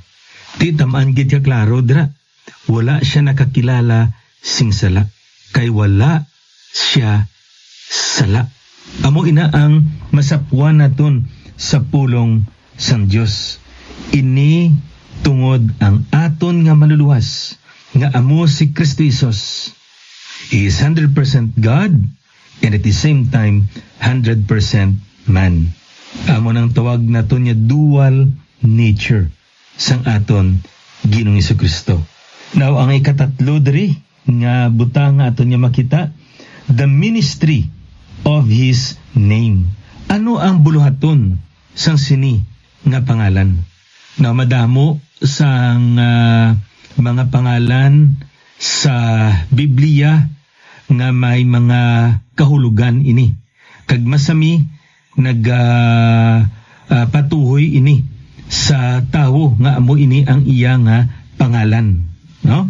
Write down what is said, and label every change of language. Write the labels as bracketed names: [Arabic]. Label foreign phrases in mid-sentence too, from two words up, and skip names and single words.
[Hiligaynon] Di tamaan gid ka klaro dra. Wala siya nakakilala sing sala, kay wala siya sala. Amo ina ang masapuan naton sa pulong sang Dios. Ini tungod ang aton nga maluluwas nga amo si Kristo Jesus. [English] He is 100% God and at the same time 100% man. [Hiligaynon] Amo nang tawag naton niya [English] dual nature [Hiligaynon] sang aton Ginoong Jesucristo. Now ang ikatatlo diri nga butang nga aton niya makita, [English] the ministry of His name. [Hiligaynon] Ano ang buluhaton sang sini nga pangalan? Now madamo sang mga pangalan sa Biblia nga may mga kahulugan ini. Kag masami patuhoy ini sa tawo nga amo ini ang iya nga pangalan, no?